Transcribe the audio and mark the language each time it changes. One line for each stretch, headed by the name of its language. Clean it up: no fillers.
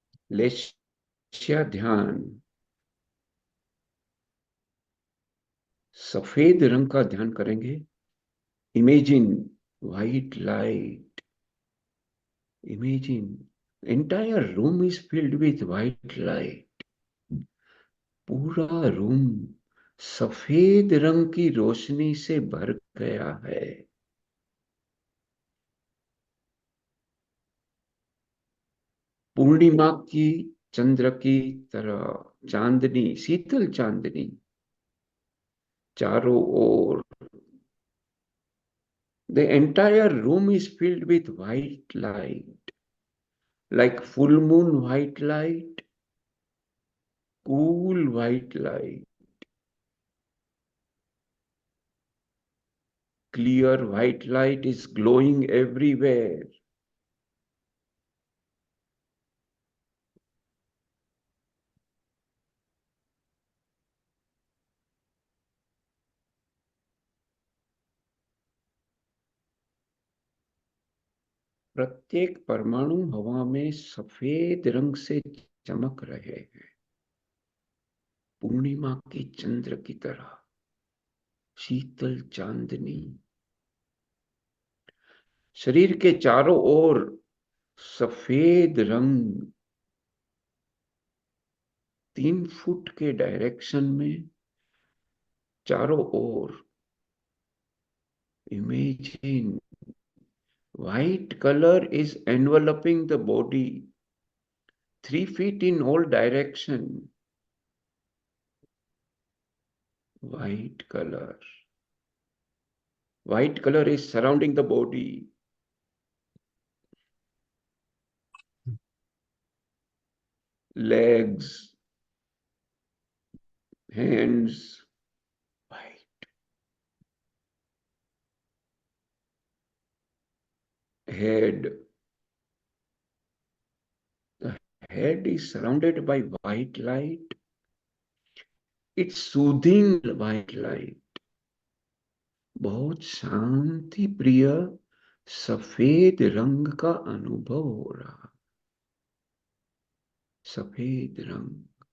Hindi: लेश्या ध्यान, सफेद रंग का ध्यान करेंगे।
English: Imagine white light, imagine entire room is filled with white light.
Hindi: पूरा रूम सफेद रंग की रोशनी से भर गया है। पूर्णिमा की चंद्र की तरह, चांदनी, शीतल चांदनी चारों ओर।
English: The entire room is filled with white light, like full moon white light, cool white light, clear white light is glowing everywhere.
Hindi: प्रत्येक परमाणु हवा में सफेद रंग से चमक रहे हैं, पूर्णिमा की चंद्र की तरह, शीतल चांदनी। शरीर के चारों ओर सफेद रंग, 3 फुट के डायरेक्शन में चारों ओर।
English: Imagine white color is enveloping the body, 3 feet in all direction. White color. White color is surrounding the body. Legs, hands, white. Head. The head is surrounded by white light. It's soothing white light.
Hindi: बहुत शांति प्रिय सफेद रंग का अनुभव हो रहा। सफेद रंग।